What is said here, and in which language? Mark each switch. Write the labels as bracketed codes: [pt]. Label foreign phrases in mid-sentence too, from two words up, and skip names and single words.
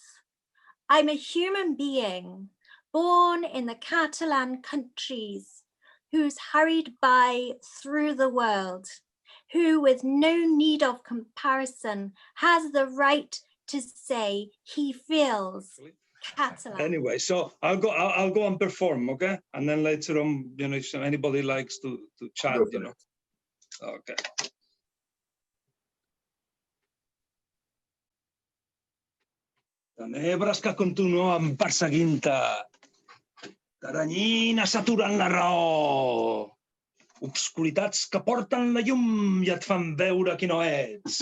[en] I'm a human being born in the Catalan countries, who's hurried by through the world, who with no need of comparison has the right to say he feels Catalan. Anyway, so I'll go and perform, okay? And then later on, you know, if anybody likes to chat, you know. Okay. [ca] Tenebres que continuen perseguint-te, taranyines aturant la raó, obscuritats que porten la llum i et fan veure qui no ets.